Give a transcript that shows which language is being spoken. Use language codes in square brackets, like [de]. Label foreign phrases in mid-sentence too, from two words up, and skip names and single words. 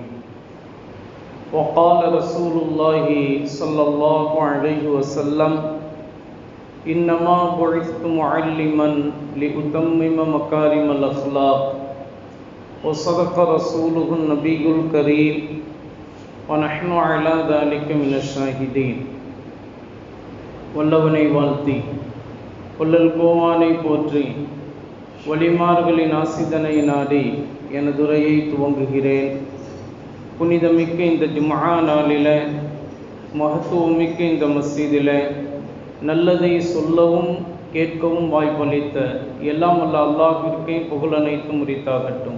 [ar] وقال رسول الله صلى الله عليه وسلم: إنما بعثت معلما لأتمم مكارم الأخلاق. وصدق رسوله النبي الكريم ونحن على ذلك من الشاهدين. [ta] வல்லவனை வாழ்த்தி வள்ளல் கோவானை போற்றி வலிமார்களின் ஆசிதனை நாடி எனது உரையை துவங்குகிறேன். புனிதமிக்க இந்த ஜும்ஆ நாளில், மகத்துவமிக்க இந்த மஸ்ஜிதில் நல்லதை சொல்லவும் கேட்கவும் வாய்ப்பளித்த எல்லாம் வல்ல அல்லாஹ்விற்கே புகழ் அனைத்தும் உரித்தாகட்டும்.